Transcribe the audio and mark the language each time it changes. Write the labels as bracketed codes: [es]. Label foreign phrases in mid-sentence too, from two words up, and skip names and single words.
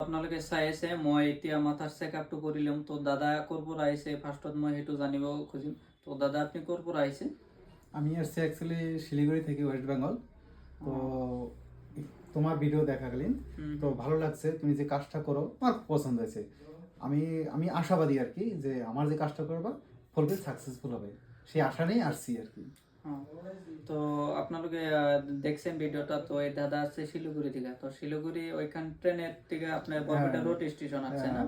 [as] আপোনালোকে চাই আছে মই এতিয়া মাথাৰ চেকআপটো কৰিলম তো দাদা ক'ৰ পৰা আহিছে ফাৰ্ষ্টত মই সেইটো জানিব খুজিম তো দাদা আপনি ক'ৰ পৰা আহিছে [bn] আমি আসছি অ্যাকচুয়ালি শিলিগুড়ি থেকে ওয়েস্ট বেঙ্গল তো তোমার ভিডিও দেখাকালীন তো ভালো লাগছে তুমি যে কাজটা করো আমার খুব পছন্দ হয়েছে আমি আমি আশাবাদী আর কি যে আমার যে কাজটা করবা [en] fulfill successful [bn] হবে সেই আশা নিয়েই আসছি আর কি। তো আপনালোকে দেখছেন ভিডিওটা তো এই দাদা আছে শিলিগুড়ি থেকে তো শিলিগুড়ি ওইখান ট্রেনের থেকে আপনার বরপেটা রোড স্টেশন আছে না